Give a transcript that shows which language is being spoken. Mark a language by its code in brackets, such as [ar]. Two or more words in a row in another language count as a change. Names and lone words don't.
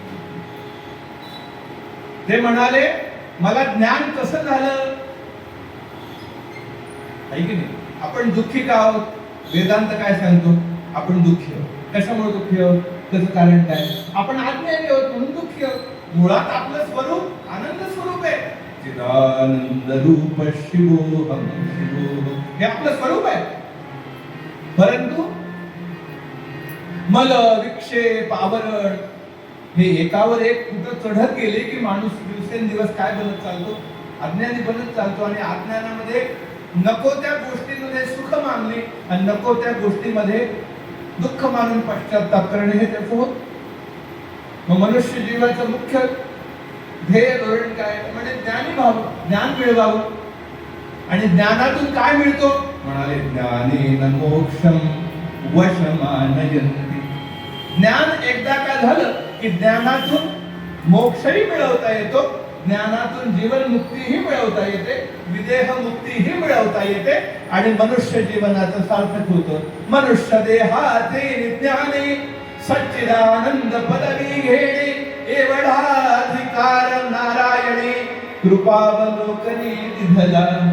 [mr] ते म्हणाले, मला ज्ञान कसं झालं? आहे की नाही? आपण दुःखी का आहोत? वेदांत काय सांगतो? आपण दुःखी आहोत. कशामुळे दुःखी आहोत? त्याचं कारण काय? आपण अज्ञानी आहोत म्हणून दुःखी आहोत. मुळात आपलं स्वरूप आनंद स्वरूप आहे. [sa] चिदानंद रूप शिवोहम शिवोहम, [mr] हे आपलं स्वरूप आहे. परंतु मल विक्षेप आवरण हे एकावर एक कुठं चढत गेले की माणूस दिवसेंदिवस काय बनत चालतो? अज्ञानी बनत चालतो. आणि अज्ञानामध्ये नको त्या गोष्टींमध्ये सुख मानले आणि नको त्या गोष्टीमध्ये दुःख मानून पश्चाताप करणे हे त्याचं होत. मग मनुष्य जीवाचं मुख्य ध्येय धोरण काय? म्हणजे ज्ञानी व्हावं, ज्ञान मिळवावं. आणि ज्ञानातून काय मिळतो? म्हणाले, [sa] ज्ञानेन मोक्षम वशमानयन्ति. [mr] ज्ञान एकदा का झालं की ज्ञानातून मोक्षही मिळवता येतो, ज्ञानातून जीवन मुक्तीही मिळवता येते, विदेह मुक्तीही मिळवता येते आणि मनुष्य जीवनाचं सार्थक होतं. मनुष्य देहाचे विज्ञाने सच्चिदानंद पदवी घेणे एवढा अधिकार नारायणे कृपावलोकने दिधला.